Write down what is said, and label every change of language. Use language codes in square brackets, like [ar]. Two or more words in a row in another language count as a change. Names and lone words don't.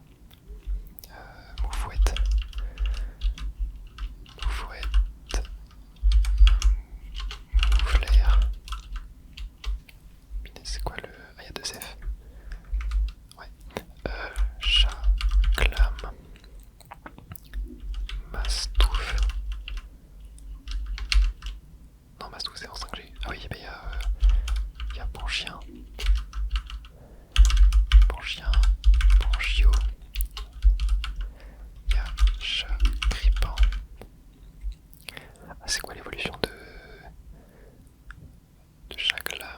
[fr] Moufouette. Moufouette. Mouflair. C'est quoi le. Ah, il y a 2F. Ouais. Chat. Clam. Mastouf. Non, Mastouf c'est en 5G. Ah oui, mais il y a bon chien. Bon chien. Bon chiot. Il y a chat grippant. Ah, c'est quoi l'évolution de Chaglam?